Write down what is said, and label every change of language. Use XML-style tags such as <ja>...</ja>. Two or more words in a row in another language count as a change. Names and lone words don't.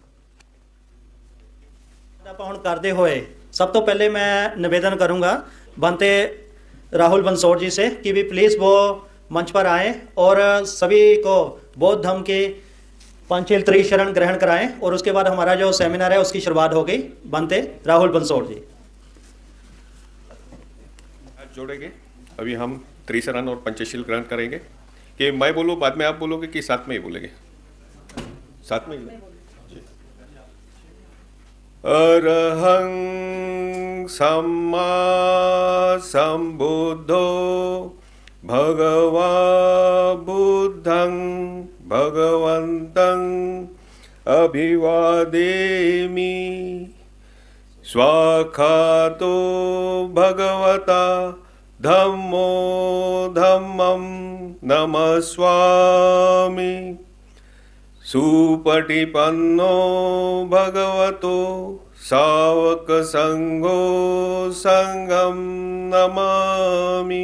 <hi>पाहुण करते हुए सब तो पहले मैं निवेदन करूंगा बनते राहुल बंसोड़ जी से कि भी प्लीज़ वो मंच पर आएं और सभी को बौद्ध धर्म के पंचशील त्रिशरण ग्रहण कराएं, और उसके बाद हमारा जो सेमिनार है उसकी शुरुआत हो गई। बनते राहुल बंसोड़ जी जोड़ेंगे। अभी हम त्रिशरण और पंचशील ग्रहण करेंगे। कि मैं बोलूँ बाद में आप बोलोगे कि साथ में ही बोलेंगे? साथ में ही।</hi> <pi>अरहं सम्मा सम्बुद्धो भगवा बुद्धं भगवन्तं अभिवादेमि स्वाखातो भगवता धम्मो धम्मं नमस्वामि सुपटिपन्नो भगवतो सावक संघो संगम नमामि।</pi>